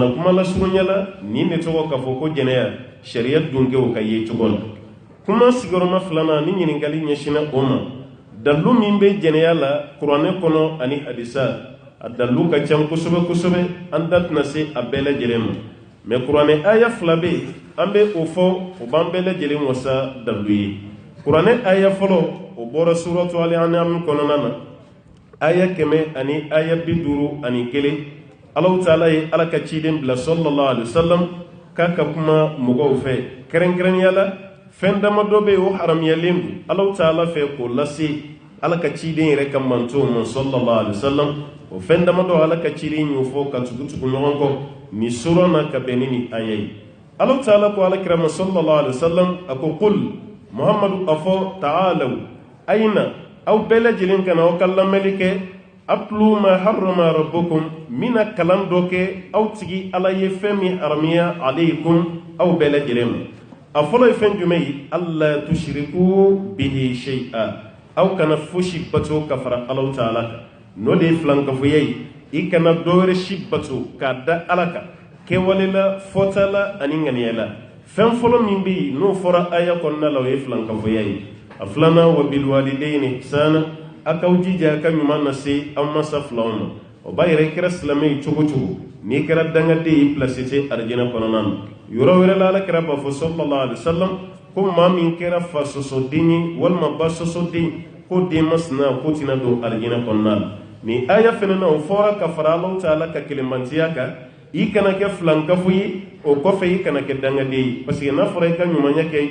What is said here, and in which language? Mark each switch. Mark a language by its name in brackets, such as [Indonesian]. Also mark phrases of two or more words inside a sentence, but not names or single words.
[Bambara] na kuma lasurunya la nin de tɔgɔ k'a fɔ ko jɛnɛya sariya dunkɛw ka ye cogo la kuma sigiyɔrɔma filanan ni ɲininkali ɲɛsinna o ma dalu min bɛ jɛnɛya la kuranɛ kɔnɔ ani hadisa a dalu ka ca kosɛbɛ kosɛbɛ an da tɛna se a bɛɛ lajɛlen ma mais kuranɛ aya fila bɛ yen an bɛ o fɔ o b'an bɛɛ lajɛlen wasa dalu ye kuranɛ aya fɔlɔ o bɔra suratu al-an'am kɔnɔna na aya 100 ani aya 51 Allahu Taala ye ala ka ciden bila [Arabic] صلى الله عليه وسلم [Bambara] k'a ka kuma mɔgɔw fɛ kɛrɛnkɛrɛnnenya la fɛn damadɔ bɛ yen o haramuyalen don Allahu Taala fɛ k'o lase ala ka ciden yɛrɛ ka mantow ma [Arabic] صلى الله عليه وسلم [Bambara] o fɛn damadɔ ala ka ciden y'o fɔ ka tugu ɲɔgɔn kɔ ni sura na ka bɛn ni aya ye Allahu Taala ko alakira ma [Arabic] صلى الله عليه وسلم [Bambara] a ko qul Muhammadu a fɔ ta'alaw ayina aw bɛɛ lajɛlen kana aw ka lamɛnni kɛ [Arabic] أتل ما حرم ربكم [Bambara] mina kalan dɔ kɛ aw tigi ala ye fɛn min haramiya alaykum aw bɛɛ lajɛlen ma a fɔlɔ ye fɛn jumɛn ye [Arabic] ألا تشركوا به شيئا [Bambara] aw kana fosi bato ka fara Allahu Taala kan n'o de ye filankafoya ye i kana dɔwɛrɛ si bato k'a da ala kan kɛwale la fɔta la ani ŋaniya la fɛn fɔlɔ min bɛ yen n'o fɔra aya kɔnɔna la o ye filankafoya ye a filanan [Arabic] وبالوالدين إحسانا [Bambara] a k'aw jija a ka ɲuman lase aw masa filaw ma o b'a yɛrɛ i kɛra silamɛ ye cogo cogo n'i kɛra dangaden ye pilasi tɛ arijinɛ kɔnɔna na yɔrɔ wɛrɛ la alakira b'a fɔ [Arabic] صلى الله عليه وسلم [Bambara] ko maa min kɛra fa sɔsɔden ye walima ba sɔsɔden ko den masina ko tɛna don arijinɛ kɔnɔna la ni aya fɛnɛ na o fɔra ka fara Allahu Taala ka kelenmantiya kan i kana kɛ filankafo ye o kɔfɛ i kana kɛ dangaden ye [French] parce que [Bambara] n'a fɔra i ka ɲumanya kɛ